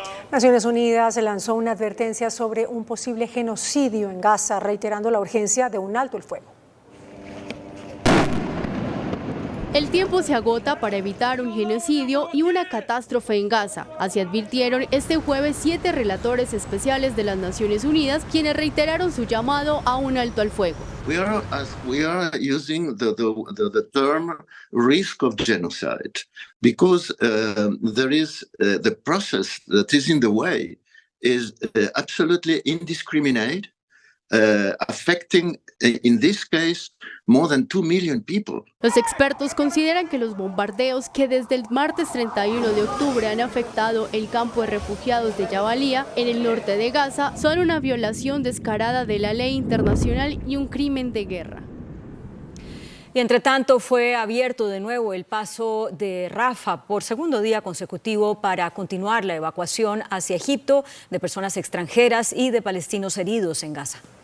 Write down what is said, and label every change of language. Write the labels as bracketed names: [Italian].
[Spanish] Naciones Unidas lanzó una advertencia sobre un posible genocidio en Gaza, reiterando la urgencia de un alto el fuego. El tiempo se agota para evitar un genocidio y una catástrofe en Gaza. Así advirtieron este jueves 7 relatores especiales de las Naciones Unidas, quienes reiteraron su llamado a un alto al fuego. [English] We are using the term risk of genocide because there is the process that is in the way is absolutely indiscriminate, affecting in this case more than 2 million people. [Spanish] Los expertos consideran que los bombardeos que desde el martes 31 de octubre han afectado el campo de refugiados de Jabalia en el norte de Gaza son una violación descarada de la ley internacional y un crimen de guerra. Y entre tanto fue abierto de nuevo el paso de Rafah por segundo día consecutivo para continuar la evacuación hacia Egipto de personas extranjeras y de palestinos heridos en Gaza.